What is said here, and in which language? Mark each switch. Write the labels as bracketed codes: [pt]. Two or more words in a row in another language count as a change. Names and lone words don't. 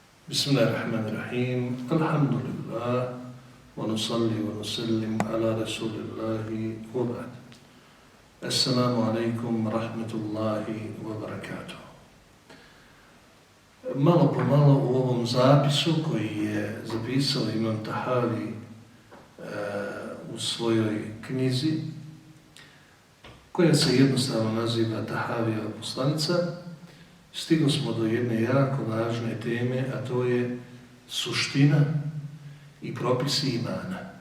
[ar] بسم الله الرحمن الرحيم الحمد لله ونصلي ونسلم على رسول الله وبعد السلام عليكم ورحمة الله وبركاته. [bs] Malo po malo u ovom zapisu koji je zapisao Imam Tahavi u svojoj knjizi, koja se jednostavno naziva Tahavijeva poslanica, stigli smo do jedne jako važne teme, a to je suština i propisi imana.